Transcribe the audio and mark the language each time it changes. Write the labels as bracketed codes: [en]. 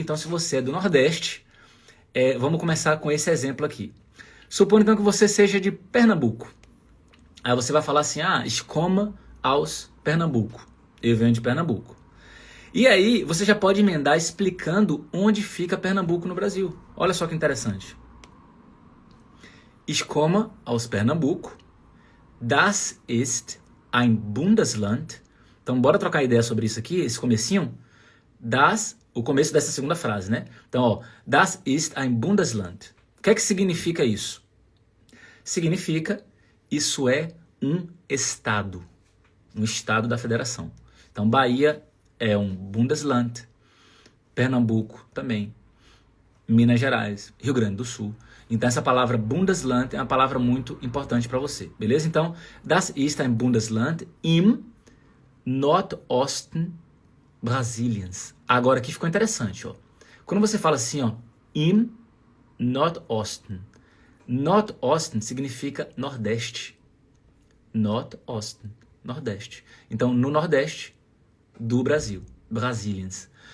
[pt] Então, se você é do Nordeste, vamos começar com esse exemplo aqui. Supondo então que você seja de Pernambuco. Aí você vai falar assim, [de] ich komme aus Pernambuco. [pt] Eu venho de Pernambuco. E aí, você já pode emendar explicando onde fica Pernambuco no Brasil. Olha só que interessante. [de] Ich komme aus Pernambuco. Das ist ein Bundesland. [pt] Então, bora trocar ideia sobre isso aqui, esse comecinho. O começo dessa segunda frase, né? [de] Então, das ist ein Bundesland. [pt] O que é que significa isso? Significa, isso é um estado. Um estado da federação. Então, Bahia é um Bundesland. Pernambuco também. Minas Gerais, Rio Grande do Sul. Então, essa palavra Bundesland é uma palavra muito importante para você, beleza? [de] Então, das ist ein Bundesland im Nordosten Brasiliens. [pt] Agora aqui ficou interessante, ó. Quando você fala assim, ó, im Nordosten. Nordosten significa Nordeste. Nordosten, Nordeste. Então, no Nordeste do Brasil, Brasiliens.